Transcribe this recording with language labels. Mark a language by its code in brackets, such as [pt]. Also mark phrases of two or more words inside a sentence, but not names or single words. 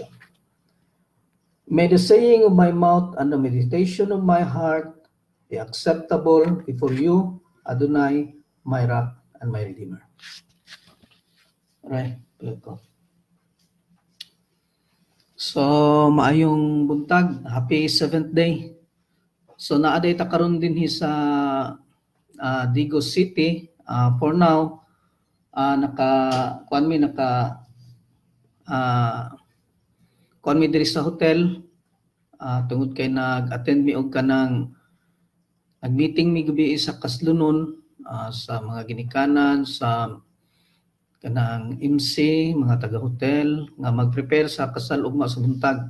[en] May the saying of my mouth and the meditation of my heart be acceptable before you, Adonai, my rock and my redeemer. Alright, let go. So, [ceb] maayong buntag, [en] happy 7th day. [ceb] So, naaday ta karon din sa Digos City. [en] For now, [ceb] kuan mi diri sa hotel tungod kay nag-attend mi og kanang nag-meeting mi gabi sa Kaslunon sa mga ginikanan sa kanang MC, mga taga-hotel nga mag-prepare sa kasal ugma sa buntag.